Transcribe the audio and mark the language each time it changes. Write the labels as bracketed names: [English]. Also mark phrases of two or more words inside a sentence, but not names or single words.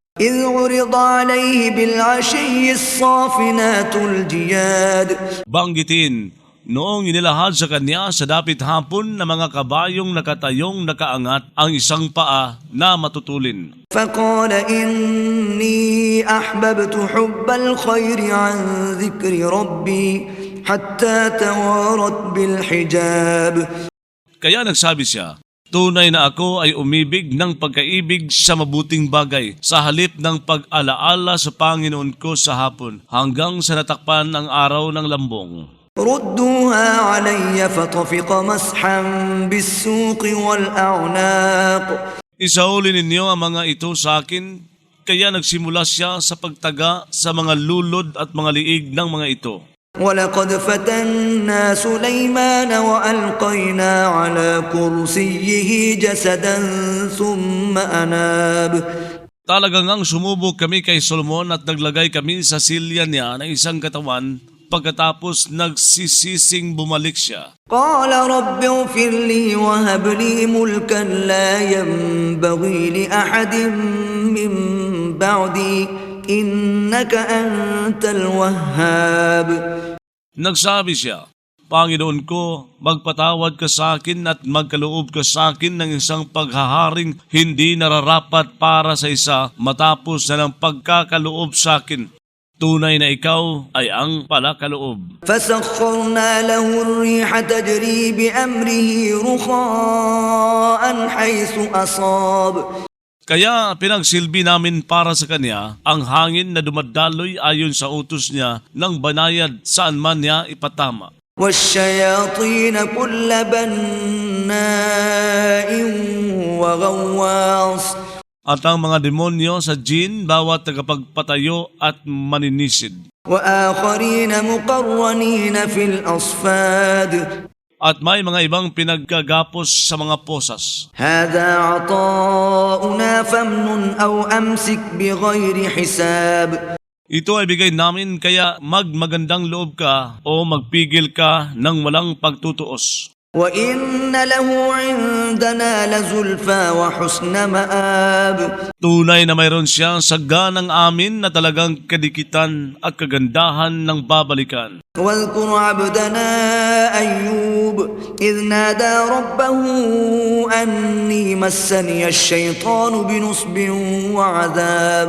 [Arabic] إذ عرض عليه بالعشي الصافنات الجياد. [Filipino] Banggitin, noong inilahad sa kanya sa dapit hapon na mga kabayong nakatayong nakaangat ang isang paa na matutulin. [Arabic] فقال إني أحببت حب الخير عن ذكر ربي حتى توارت بالحجاب. [Filipino] Kaya nagsabi siya, tunay na ako ay umibig ng pagkaibig sa mabuting bagay sa halip ng pag-alaala sa Panginoon ko sa hapon hanggang sa natakpan ang araw ng lambong. [Arabic] ردوها علي فطفق مسحا بالسوق والأعناق. [Filipino] Isauli ninyo ang mga ito sa akin, kaya nagsimula siya sa pagtaga sa mga lulod at mga liig ng mga ito. [Arabic] ولقد فتنا سليمان وألقينا على كرسيه جسدا ثم أناب. [Filipino] Talagang ang sumubok kami kay Solomon at naglagay kami sa silya niya ng isang katawan pagkatapos nagsisising bumalik siya. [Arabic] قال رب اغفر لي وهب لي ملكا لا ينبغي لأحد من بعدي إنك أنت الوهاب. [Filipino] Nagsabi siya, Panginoon ko, magpatawad ka sa akin at magkaloob ka sa akin ng isang paghaharing hindi nararapat para sa isa matapos na ng pagkakaloob sa akin. Tunay na ikaw ay ang palakaloob. [Arabic] فسخرنا له الريح تجري بأمره رخاء حيث أصاب. [Filipino] Kaya pinagsilbi namin para sa kanya ang hangin na dumadaloy ayon sa utos niya ng banayad saan man niya ipatama. [Arabic] والشياطين كل بناء وغواص. [Filipino] At ang mga demonyo sa jin bawat tagapagpatayo at maninisid. [Arabic] وآخرين مقرنين في الأصفاد. [Filipino] At may mga ibang pinaggagapos sa mga posas. [Arabic] هذا عطاؤنا فامنن أو أمسك بغير حساب. [Filipino] Ito ay bigay namin kaya magmagandang loob ka o magpigil ka ng walang pagtutuos. [Arabic] وإن له عندنا لزلفى وحسن مآب. [Filipino] Tunay na mayroon siya sa ganang amin na talagang kadikitan at kagandahan ng babalikan. [Arabic] واذكر عبدنا أيوب إذ نادى ربه أني مسني الشيطان بنصب وعذاب.